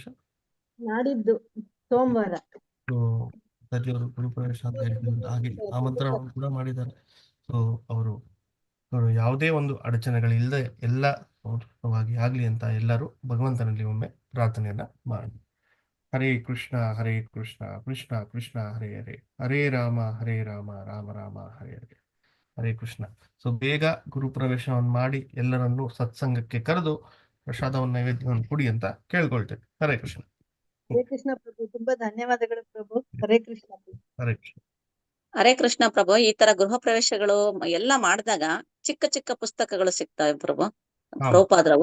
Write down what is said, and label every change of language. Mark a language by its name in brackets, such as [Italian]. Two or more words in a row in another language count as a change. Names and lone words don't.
[Kannada] ನಾಡಿದ್ದು ಸೋಮವಾರ. ಸೊ ಮಾತಾಜಿ ಅವರು ಗುರು ಪ್ರವೇಶ ಅಂತ ಹೇಳ್ತಿದ್ರು, ಹಾಗೆ ಆಮಂತ್ರಣವನ್ನು ಕೂಡ ಮಾಡಿದ್ದಾರೆ. ಸೊ ಅವರು ಯಾವುದೇ ಒಂದು ಅಡಚಣೆಗಳಿಲ್ಲದೆ ಎಲ್ಲ ಸಂತೋಷವಾಗಿ ಆಗ್ಲಿ ಅಂತ ಎಲ್ಲರೂ ಭಗವಂತನಲ್ಲಿ ಒಮ್ಮೆ ಪ್ರಾರ್ಥನೆಯನ್ನ ಮಾಡಿ. ಹರೇ ಕೃಷ್ಣ ಕೃಷ್ಣ ಕೃಷ್ಣ ಹರೇ ಹರೇ, ಹರೇ ರಾಮ ರಾಮ ರಾಮ ಹರೇ ಹರೇ, ಹರೇ ಕೃಷ್ಣ. ಸೊ ಬೇಗ ಗುರುಪ್ರವೇಶವನ್ನು ಮಾಡಿ ಎಲ್ಲರನ್ನು ಸತ್ಸಂಗಕ್ಕೆ ಕರೆದು ಪ್ರಸಾದವನ್ನು ನೈವೇದ್ಯವನ್ನು ಕೊಡಿ ಅಂತ ಕೇಳ್ಕೊಳ್ತೇವೆ. ಹರೇ ಕೃಷ್ಣ. ಹರೇ ಕೃಷ್ಣ ಪ್ರಭು, ತುಂಬಾ ಧನ್ಯವಾದಗಳು ಪ್ರಭು. ಹರೇ ಕೃಷ್ಣ. ಹರೇ ಕೃಷ್ಣ. ಹರೇ ಕೃಷ್ಣ ಪ್ರಭು. ಈ ತರ ಗೃಹ ಪ್ರವೇಶಗಳು ಎಲ್ಲ ಮಾಡಿದಾಗ ಚಿಕ್ಕ ಚಿಕ್ಕ ಪುಸ್ತಕಗಳು ಸಿಗ್ತವೆ ಪ್ರಭು, ಪ್ರಭುಪಾದ್ರವು.